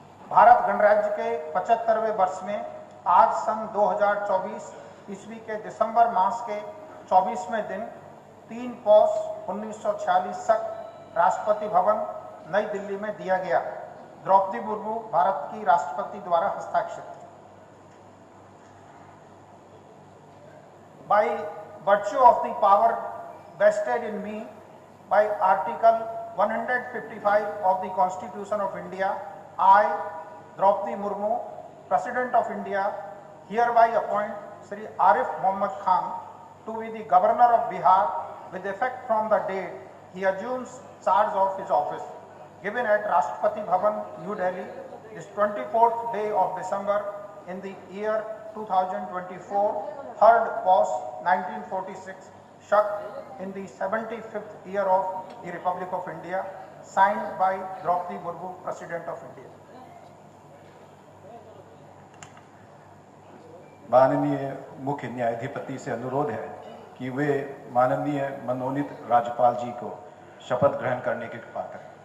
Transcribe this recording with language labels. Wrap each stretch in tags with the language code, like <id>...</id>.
<hi>भारत गणराज्य के 75वें वर्ष में आज सन 2024 ईस्वी के दिसंबर मास के 24वें दिन 3 पौष 1946 तक राष्ट्रपति भवन नई दिल्ली में दिया गया। द्रौपदी मुर्मू भारत की राष्ट्रपति द्वारा हस्ताक्षरित।</hi> <en>By virtue of the power vested in me by Article 155 of the Constitution of India, I, Draupadi Murmu, President of India, hereby appoint Shri Arif Mohammad Khan to be the Governor of Bihar with effect from the date he assumes charge of his office, given at Rashtrapati Bhavan, New Delhi, this 24th day of December in the year 2024, 3rd Pos 1946, Shak in the 75th year of the Republic of India, signed by Draupadi Murmu, President of India.</en> <hi>माननीय मुख्य न्यायाधिपति से अनुरोध है कि वे माननीय मनोनीत राज्यपाल जी को शपथ ग्रहण करने की कृपा करें।</hi>